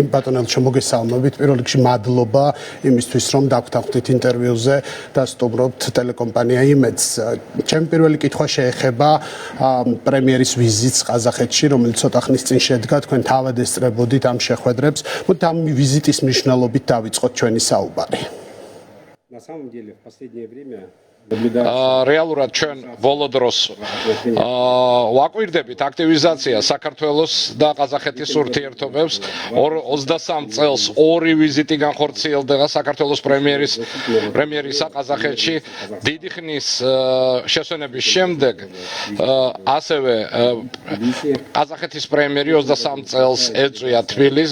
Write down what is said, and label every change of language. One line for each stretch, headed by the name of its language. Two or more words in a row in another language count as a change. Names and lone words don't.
Georgian: ბატონ ელჩი, მოგესალმებით. პირველ რიგში მადლობა იმისთვის, რომ დაგვთანხმდით ინტერვიუზე და სტუმრობთ ტელეკომპანია იმედს. ჩემი პირველი კითხვა შეეხება პრემიერის ვიზიტს ყაზახეთში, რომელიც ცოტა ხნის წინ შედგა. თქვენ თავად ესწრებოდით ამ შეხვედრებს. მოდით ამ ვიზიტის მნიშვნელობით დავიწყოთ ჩვენი საუბარი.
Russian: На самом деле в последнее время
Georgian: რეალურად ჩვენ ბოლო დროს ვაკვირდებით აქტივიზაცია საქართველოს და ყაზახეთის ურთიერთობებს. 23 წელს ორი ვიზიტი განხორციელდა საქართველოს პრემიერისა ყაზახეთში. დიდი ხნის შესვენების შემდეგ ასევე ყაზახეთის პრემიერი 23 წელს ეწვია თბილისს.